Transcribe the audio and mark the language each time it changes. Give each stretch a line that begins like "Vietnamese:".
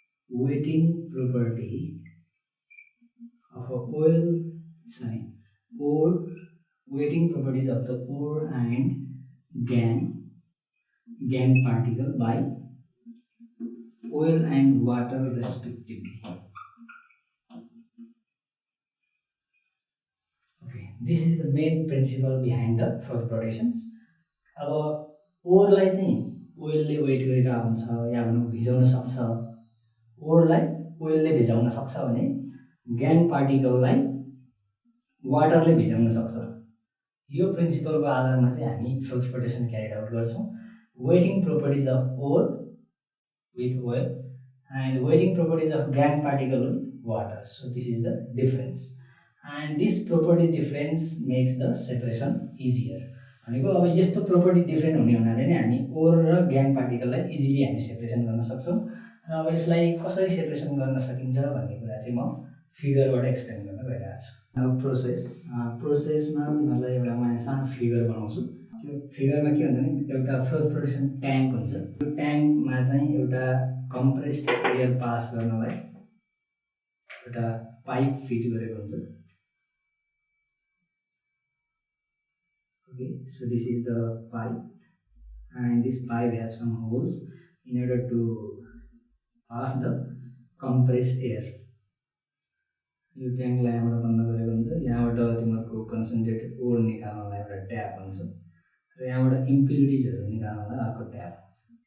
English: weighting property of a oil, sorry, ore, weighting properties of the ore and gangue particle by oil and water respectively. Okay, this is the main principle behind the froth rotations.
Nepali: अब ओरलाई चाहिँ ओइलले weight गरिरहेको हुन्छ या भनौँ भिजाउन सक्छ, ओरलाई ओइलले भिजाउन सक्छ भने gang पार्टिकललाई वाटरले भिजाउन सक्छ। यो प्रिन्सिपलको आधारमा चाहिँ हामी फ्रोथ रोटेसन क्यारी आउट गर्छौँ।
English: Weighting properties of ore with oil and weighting properties of gangue particle with water. So this is the difference, and this property difference makes the separation easier.
Nepali: भनेको अब यस्तो property different हुने हुनाले नै हामी ओर र gang पार्टिकललाई easily हामी separation गर्न सक्छौँ। र अब यसलाई कसरी सेपरेसन गर्न सकिन्छ भन्ने कुरा चाहिँ म फिगरबाट एक्सप्लेन गर्न गइरहेको छु। अब प्रोसेसमा तिमीहरूलाई एउटा म सानो फिगर बनाउँछु। त्यो फिगरमा के हुन्छ भने एउटा फ्रोथ रोटेसन ट्याङ्क हुन्छ। त्यो ट्याङ्कमा चाहिँ एउटा कम्प्रेस्ड एयर पास गर्नलाई एउटा पाइप फिट गरेको हुन्छ।
English: Okay, so this is the pipe, and this pipe has some holes in order to pass the compressed air.
Nepali: यो ट्याङ्कलाई यहाँबाट बन्द गरेको हुन्छ। यहाँबाट तिमीहरूको कन्सन्ट्रेटेड ओर निकाल्नलाई एउटा ट्याप हुन्छ र यहाँबाट इम्प्युरिटिजहरू निकाल्नलाई अर्को ट्याप हुन्छ।